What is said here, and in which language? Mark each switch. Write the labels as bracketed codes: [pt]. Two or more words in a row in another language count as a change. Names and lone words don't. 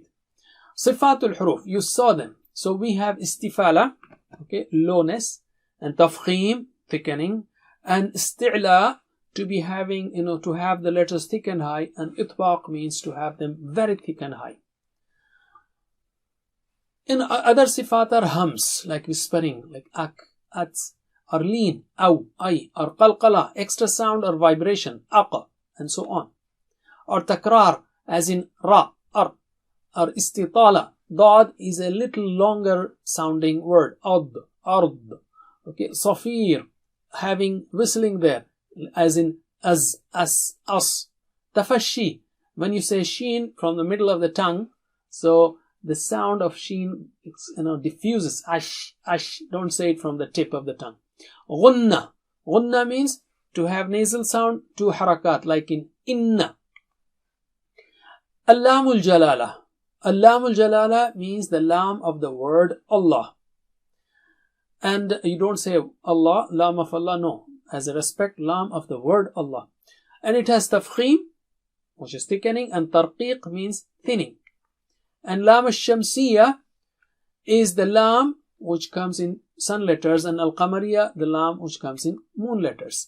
[ar] صفات الحروف, [en] you saw them. So we have istifala, okay, lowness, and tafkhim, thickening, and isti'la, to be having, to have the letters thick and high, and itbaq means to have them very thick and high. In other sifat are hums, like whispering, like ak, ats, or lean, aw, ay, or qalqala, extra sound or vibration, aqa, and so on. Or takrar, as in ra, ar, or istitala. Dad is a little longer sounding word, ad, ard. Okay, safir, having whistling there, as in az, as, as. Tafashi, when you say sheen from the middle of the tongue, so the sound of sheen, diffuses, ash, ash. Don't say it from the tip of the tongue. Ghunna, ghunna means to have nasal sound, 2 harakat, like in inna. [ar] لام الجلالة. لام الجلالة [en] means the lam of the word Allah. And you don't say Allah, lam of Allah, no. As a respect, lam of the word Allah. And it has tafkhim, which is thickening, and tarqiq means thinning. And [ar] اللام الشمسية [en] is the lam which comes in sun letters, and al-qamariyya, the lam which comes in moon letters.